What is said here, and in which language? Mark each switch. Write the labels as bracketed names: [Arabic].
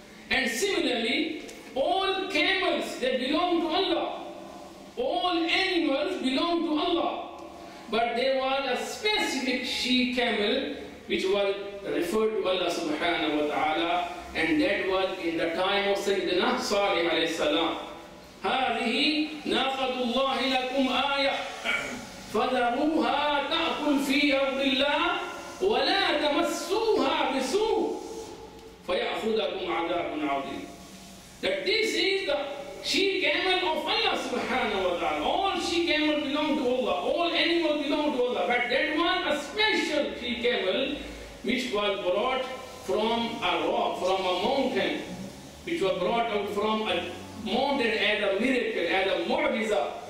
[English] And similarly, all camels, they belong to Allah. All animals belong to Allah. But there was a specific she-camel which was referred to Allah subhanahu wa ta'ala, and that was in the time of Sayyidina Salih alayhi salam. [Arabic] هذه ناقة الله لكم آية فذروها تأكل في أرض الله ولا تمسوها بسوء فيأخذكم عذاب عظيم. [English] That this is the she-camel of Allah subhanahu wa ta'ala. All she-camel belong to Allah. All animals belong to Allah. But that one, a special she-camel which was brought from a rock, from a mountain, which was brought out from a mountain as a miracle, as a mu'jiza.